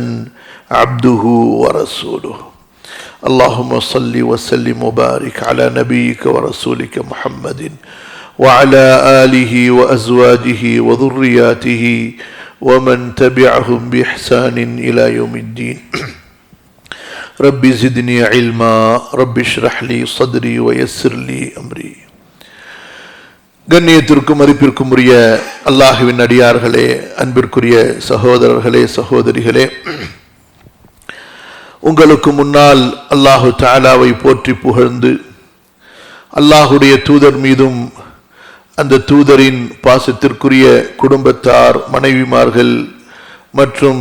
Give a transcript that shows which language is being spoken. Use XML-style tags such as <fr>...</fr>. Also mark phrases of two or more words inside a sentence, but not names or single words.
<ar>عبده ورسوله اللهم صل وسلم وبارك على نبيك ورسولك محمد وعلى آله وأزواجه وذرياته ومن تبعهم بإحسان إلى يوم الدين رب زدني علما رب اشرح لي صدري ويسر لي أمري.</ar> <ta>கண்ணியத்திற்கும் மதிப்பிற்கும் உரிய அல்லாஹ்வின் அடியார்களே, அன்பிற்குரிய சகோதரர்களே, சகோதரிகளே, உங்களுக்கு முன்னால் அல்லாஹு தஆலாவை போற்றி புகழ்ந்து அல்லாஹுடைய தூதர் மீதும் அந்த தூதரின் பாசத்திற்குரிய குடும்பத்தார், மனைவிமார்கள் மற்றும்</ta>